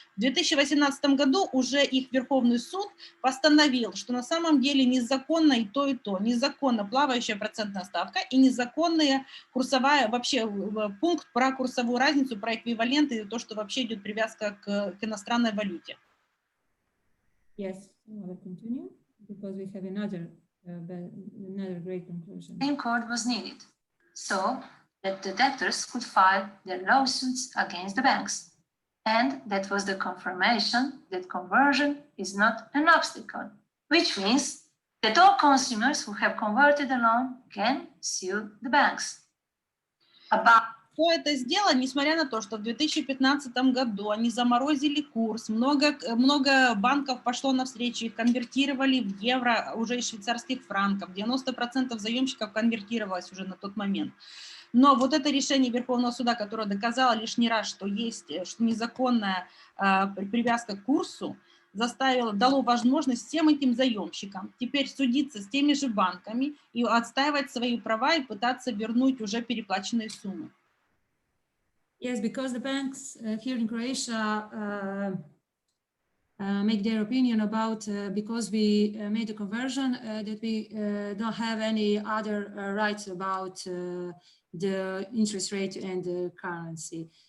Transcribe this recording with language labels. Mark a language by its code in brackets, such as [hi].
[ru] В 2018 году уже их Верховный суд постановил, что на самом деле незаконно и то, и то. Незаконно плавающая процентная ставка и незаконная курсовая, вообще пункт про курсовую разницу, про эквиваленты и то, что вообще идет привязка к иностранной валюте. [en] Yes, I will continue because we have another great conclusion. Supreme Court was needed so that the debtors could file their lawsuits against the banks. And that was the confirmation that conversion is not an obstacle, which means that all consumers who have converted a loan can sue the banks. [ru] Кто это сделал, несмотря на то, что в 2015 году они заморозили курс, много банков пошло навстречу, их конвертировали в евро уже из швейцарских франков, 90% заемщиков конвертировалось уже на тот момент. Но вот это решение Верховного суда, которое доказало лишний раз, что есть незаконная привязка к курсу, дало возможность всем этим заемщикам теперь судиться с теми же банками и отстаивать свои права и пытаться вернуть уже переплаченные суммы. [en] Yes, because the banks here in Croatia make their opinion about because we made a conversion that we don't have any other rights about the interest rate and the currency.